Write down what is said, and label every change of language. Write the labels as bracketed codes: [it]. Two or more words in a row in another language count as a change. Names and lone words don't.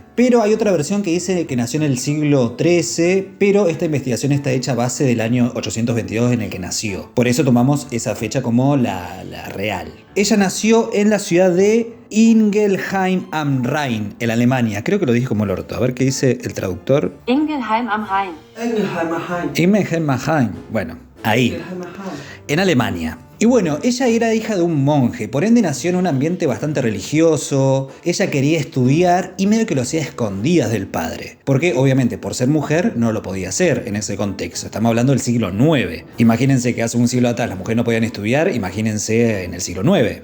[es] Pero hay otra versión que dice que nació en el siglo XIII, pero esta investigación está hecha a base del año 822 en el que nació. Por eso tomamos esa fecha como la real. Ella nació en la ciudad de Ingelheim am Rhein, en Alemania. Creo que lo dije como el orto. A ver qué dice el traductor. Ingelheim am Rhein. Ingelheim am Rhein. Bueno, ahí. En Alemania. Y bueno, ella era hija de un monje, por ende nació en un ambiente bastante religioso. Ella quería estudiar y medio que lo hacía a escondidas del padre. Porque obviamente por ser mujer no lo podía hacer en ese contexto. Estamos hablando del siglo IX. Imagínense que hace un siglo atrás las mujeres no podían estudiar, imagínense en el siglo IX.